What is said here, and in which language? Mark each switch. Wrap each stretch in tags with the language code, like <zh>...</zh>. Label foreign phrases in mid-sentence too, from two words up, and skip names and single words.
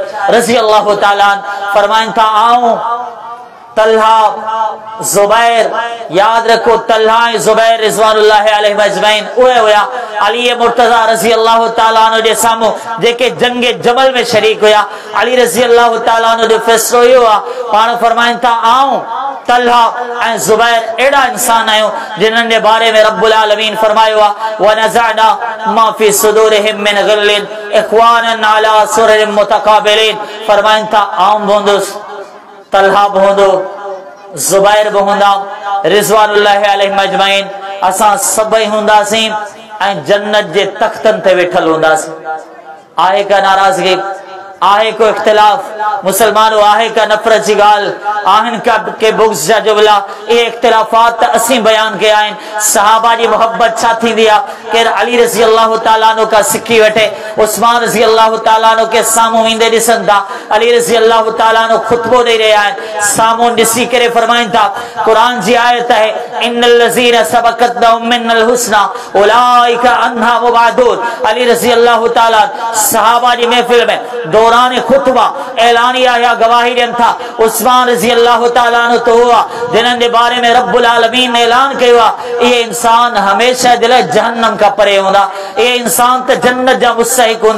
<ar>رضي الله تعالى</ar> <sd>फरमाइनि था, आऊं तलहा ज़ुबैर, याद रखो तलहा ऐं ज़ुबैर</sd> <ar>رضوان الله عليهم أجمعين</ar> <sd>उहे हुया अली मुर्तज़ा</sd> <ar>رضي الله تعالى عنه</ar> <sd>जे साम्हूं जेके जंग जमल में शरीक हुया। अली</sd> <ar>رضي الله تعالى عنه</ar> <sd>जो फ़ैसिलो इहो आहे, पाण फरमाइनि था, आऊं तलहा ऐं ज़ुबैर अहिड़ा इंसान आहियूं जिन्हनि जे बारे में</sd> <ar>رب العالمين</ar> <sd>फरमायो आहे,</sd> <ar>ونزعنا ما في صدورهم من غل إخوانا على سرر متقابلين.</ar> <sd>फरमाइनि था, आऊं बि हूंदुसि, तलहा भी हूंदो, ज़ुबैर भी हूंदा,</sd> <ar>رضوان الله عليهم أجمعين,</ar> <sd>असां सभई हूंदासीं ऐं जन्नत जे तख़्तनि ते वेठल हूंदासीं। आहे का नाराज़गी? आहे को इख्तिलाफ़? मुसलमानो, आहे का नफ़रत जी ॻाल्हि? आहिनि का के बुग़्ज़ जा जुमला? इहे इख्तिलाफ़ात त असीं बयान कया आहिनि। सहाबा जी मोहब्बत छा थींदी आहे? केरु अली</sd> <ar>رضي الله تعالى عنه</ar> <sd>खां सिखी वठे, उस्मान</sd> <ar>رضي الله تعالى عنه</ar> <sd>खे साम्हूं ईंदे ॾिसनि था। अली</sd> <ar>رضي الله تعالى عنه</ar> <sd>ख़ुतबो ॾेई रहिया आहिनि, साम्हूं ॾिसी करे फरमाइनि था, क़ुरान जी आयत आहे,</sd> <ar>إن الذين سبقت لهم منا الحسنى أولئك عنها مبعدون.</ar> <sd>अली</sd> <ar>رضي الله تعالى</ar> <sd>सहाबा जी महफ़िल में दौरान खुतबा ऐलानिया या गवाही ॾियनि था, उस्मान</sd> <ar>رضي الله تعالى عنه</ar> <sd>तो हुआ जिन्हनि जे बारे में</sd> <ar>رب العالمين</ar> <sd>ने ऐलान कयो आहे, इहे इंसान हमेशह जे लाइ जहन्नम खां परे हूंदा, इहे इंसान त जन्नत जा मुस्तहिक हूंदा।</sd>